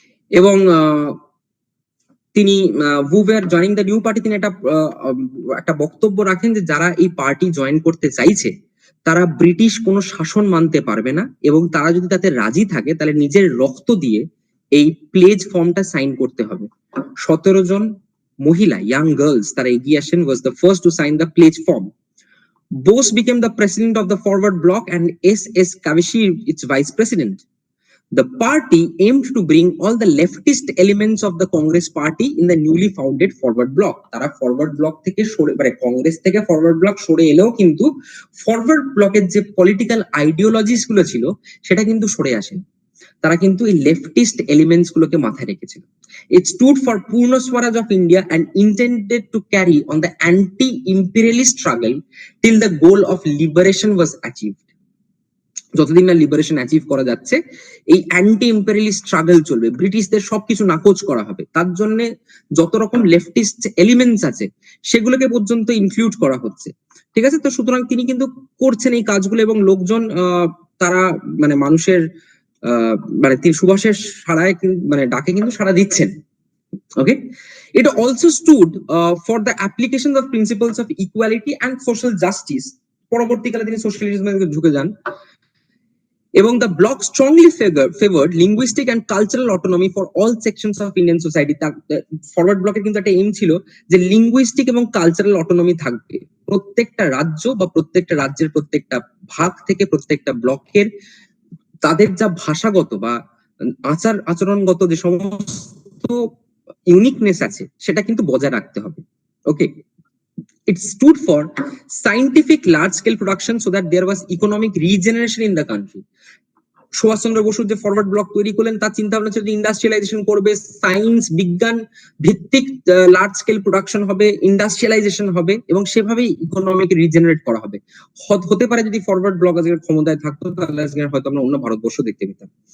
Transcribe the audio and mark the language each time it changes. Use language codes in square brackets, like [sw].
[bn] এবং তিনি [en] were joining the new party, [bn] তিনি একটা বক্তব্য রাখেন যে যারা এই পার্টি জয়েন করতে চাইছে তারা ব্রিটিশ কোনো শাসন মানতে পারবে না, এবং তারা যদি তাতে রাজি থাকে তাহলে নিজের রক্ত দিয়ে এই প্লেজ ফর্মটা সাইন করতে হবে। 17 জন মহিলা, [en] young girls, [bn] তারা এগিয়ে আসেন, [en] Was the first to sign the pledge form. Bose became the president of the Forward Bloc and S.S. Kavashi its vice president. The party aimed to bring all the leftist elements of the Congress party in the newly founded Forward Bloc. [bn] তারা forward block থেকে সরে, মানে কংগ্রেস থেকে forward block সরে এলেও কিন্তু forward ব্লকের যে পলিটিক্যাল আইডিওলজিস গুলো ছিল সেটা কিন্তু সরে আসে। তারা কিন্তু এই লেফটিস্ট এলিমেন্টস গুলোকে মাথায় রেখেছিল। [en] It stood for Purna Swaraj of India and intended to carry on the anti-imperialist struggle till the goal of liberation was achieved. [bn] যতদিন না লিবারেশন অ্যাচিভ করা যাচ্ছে এই অ্যান্টি ইম্পেরিয়ালিস্ট স্ট্রাগল চলবে, ব্রিটিশদের সবকিছু নাকচ করা হবে, তার জন্য যত রকম লেফটিস্ট এলিমেন্টস আছে সেগুলোকে পর্যন্ত ইনক্লুড করা হচ্ছে। ঠিক আছে, তো সুতরাং তিনি কিন্তু করছেন এই কাজগুলো, এবং লোকজন তারা মানে মানুষের মানে তিনি সুভাষের সাড়ায় মানে ডাকে কিন্তু সাড়া দিচ্ছেন। [en] Okay, it also stood for the application of principles of equality and social justice. [bn] পরবর্তীকালে তিনি সোশ্যালিজমে ঢুকে যান, এবং [en] the bloc strongly favored linguistic and cultural autonomy for all sections of Indian society. [bn] Forward ব্লকের কিন্তু একটা এম ছিল যে লিঙ্গুইস্টিক এবং কালচারাল অটোনমি থাকবে, প্রত্যেকটা রাজ্য বা প্রত্যেকটা রাজ্যের প্রত্যেকটা ভাগ থেকে প্রত্যেকটা ব্লকের তাদের যা ভাষাগত বা আচরণগত যে সমস্ত ইউনিকনেস আছে সেটা কিন্তু বজায় রাখতে হবে। [en] Okay, it stood for scientific large scale production so that there was economic regeneration in the country. [bn] Subhash Chandra Basu যে ফরওয়ার্ড ব্লক তৈরি করলেন তার চিন্তা ভাবনা ছিল যে ইন্ডাস্ট্রিয়ালাইজেশন করবে, সায়েন্স বিজ্ঞান ভিত্তিক লার্জ স্কেল প্রোডাকশন হবে, ইন্ডাস্ট্রিয়ালাইজেশন হবে, এবং সেভাবেই ইকোনমিক রিজেনারেট করা হবে। হতে পারে যদি ফরওয়ার্ড ব্লক আজকে ক্ষমতায় থাকতো তাহলে আজকে হয়তো আমরা অন্য ভারতবর্ষ দেখতে পেতাম।